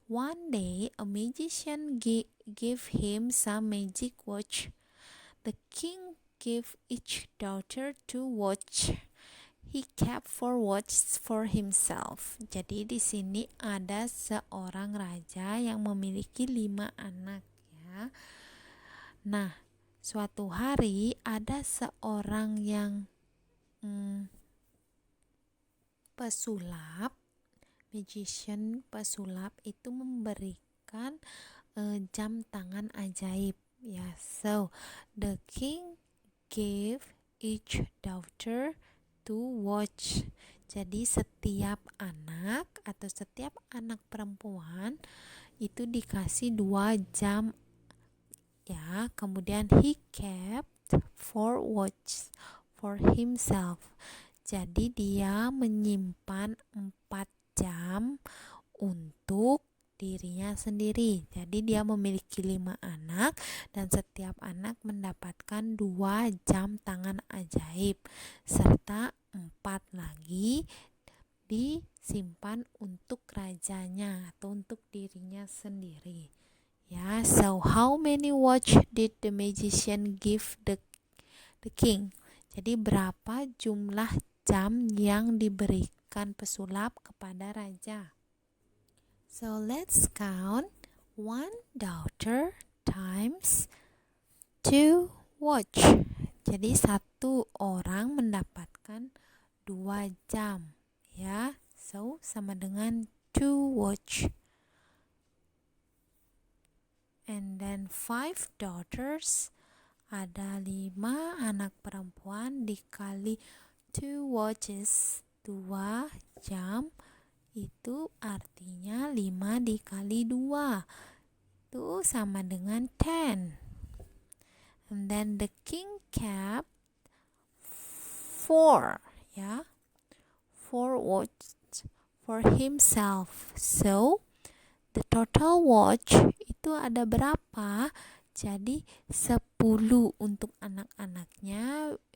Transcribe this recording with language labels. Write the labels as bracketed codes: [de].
[en] One day a magician gave him some magic watch. The king gave each daughter 2 watch. He kept 4 watches for himself. [id] Jadi di sini ada seorang raja yang memiliki 5 anak, ya. Nah, suatu hari ada seorang yang pesulap, magician pesulap itu memberikan jam tangan ajaib, ya. [en] So the king gave each daughter 2 watch. [id] Jadi setiap anak atau setiap anak perempuan itu dikasih 2 jam, ya. Kemudian [en] he kept 4 watches for himself. [id] Jadi dia menyimpan 4 jam untuk dirinya sendiri. Jadi dia memiliki 5 anak dan setiap anak mendapatkan 2 jam tangan ajaib serta 4 lagi disimpan untuk rajanya atau untuk dirinya sendiri. [en] Ya, so how many watch did the magician give the king? [id] Jadi berapa jumlah jam yang diberikan pesulap kepada raja? [en] So let's count 1 daughter times 2 watch. [id] Jadi satu orang mendapatkan 2 jam, ya. So sama dengan 2 watch. [en] And then 5 daughters, [id] ada 5 anak perempuan dikali 2 watches, 2 jam, itu artinya 5 dikali 2 itu sama dengan 10. [en] And then the king kept 4, ya, 4 watch for himself. So the total watch [id] itu ada berapa? Jadi 10 untuk anak-anaknya.